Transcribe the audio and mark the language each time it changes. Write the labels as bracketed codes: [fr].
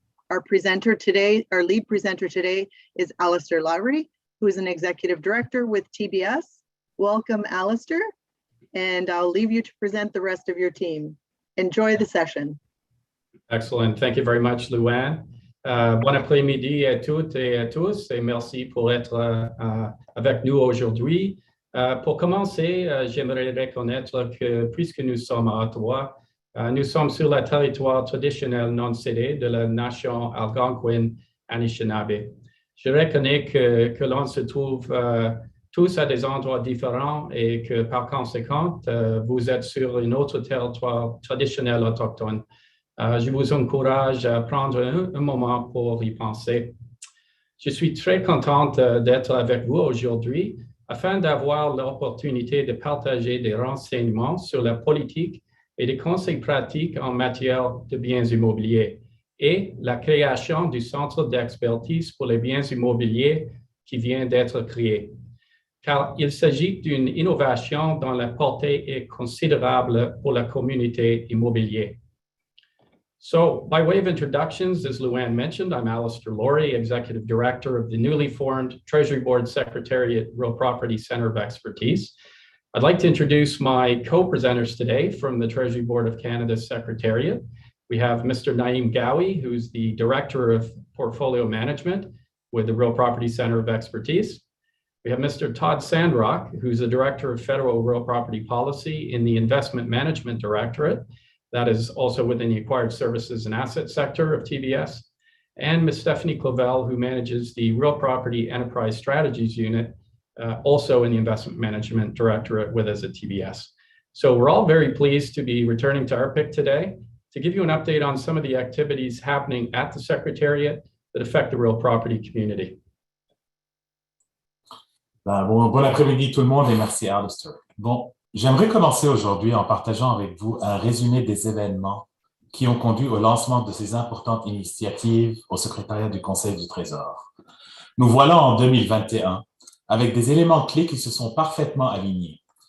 [en] Our lead presenter today is Alistair Lowry, who is an executive director with TBS. Welcome, Alistair, and I'll leave you to present the rest of your team. Enjoy the session. Excellent. Thank you very much, Luann. [fr] Bon après-midi à toutes et à tous, et merci pour être avec nous aujourd'hui. Pour commencer, j'aimerais reconnaître que puisque nous sommes à Ottawa, nous sommes sur le territoire traditionnel non cédé de la nation Algonquin-Anishinaabe. Je reconnais que l'on se trouve tous à des endroits différents et que par conséquent, vous êtes sur un autre territoire traditionnel autochtone. Je vous encourage à prendre un moment pour y penser. Je suis très contente d'être avec vous aujourd'hui afin d'avoir l'opportunité de partager des renseignements sur la politique et des conseils pratiques en matière de biens immobiliers et la création du Centre d'expertise pour les biens immobiliers qui vient d'être créé. Car il s'agit d'une innovation dont la portée est considérable pour la communauté immobilière. [en] So, by way of introductions, as Luann mentioned, I'm Alistair Lowry, Executive Director of the newly formed Treasury Board Secretariat Real Property Center of Expertise. I'd like to introduce my co-presenters today from the Treasury Board of Canada's Secretariat. We have Mr. Naeem Gawi, who's the Director of Portfolio Management with the Real Property Center of Expertise. We have Mr. Todd Sandrock, who's the Director of Federal Real Property Policy in the Investment Management Directorate. That is also within the Acquired Services and Asset sector of TBS. And Ms. Stephanie Clavel, who manages the Real Property Enterprise Strategies Unit, also in the Investment Management Directorate with us at TBS. So we're all very pleased to be returning to RPIC today to give you an update on some of the activities happening at the Secretariat that affect the real property community. [fr] Bon après-midi tout le monde et merci Alistair. Bon, j'aimerais commencer aujourd'hui en partageant avec vous un résumé des événements qui ont conduit au lancement de ces importantes initiatives au Secrétariat du Conseil du Trésor. Nous voilà en 2021 avec des éléments clés qui se sont parfaitement alignés.